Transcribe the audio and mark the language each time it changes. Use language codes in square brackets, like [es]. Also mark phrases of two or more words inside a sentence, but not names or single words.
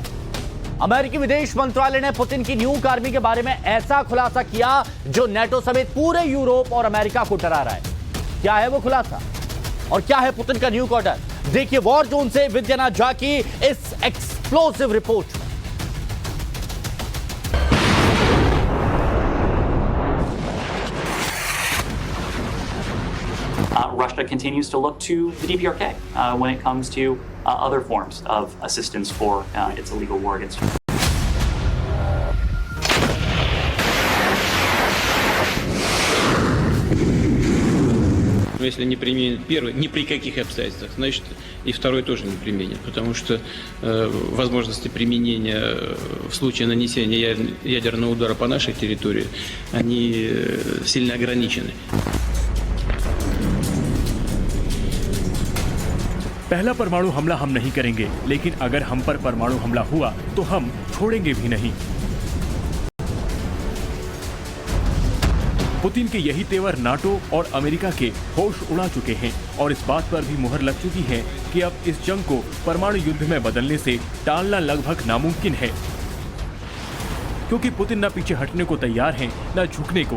[hi] अमेरिकी विदेश मंत्रालय ने पुतिन की [en] nuke army [hi] के बारे में ऐसा खुलासा किया जो नेटो समेत पूरे यूरोप और अमेरिका को डरा रहा है। क्या है वो खुलासा और क्या है पुतिन का [en] nuke order? [hi] देखिए [en] war zone [hi] से विद्यानाथ झा की इस [en] explosive report. Russia continues to look to the DPRK when it comes to other forms of assistance for its illegal war against Ukraine. [ru] Если не применит первый, ни при каких обстоятельствах, значит и второй тоже не применит, потому что возможности применения в случае нанесения ядерного удара по нашей территории, они сильно ограничены. [hi] पहला परमाणु हमला हम नहीं करेंगे, लेकिन अगर हम पर परमाणु हमला हुआ तो हम छोड़ेंगे भी नहीं। पुतिन के यही तेवर नाटो और अमेरिका के होश उड़ा चुके हैं और इस बात पर भी मुहर लग चुकी है कि अब इस जंग को परमाणु युद्ध में बदलने से टालना लगभग नामुमकिन है, क्योंकि पुतिन न पीछे हटने को तैयार हैं न झुकने को।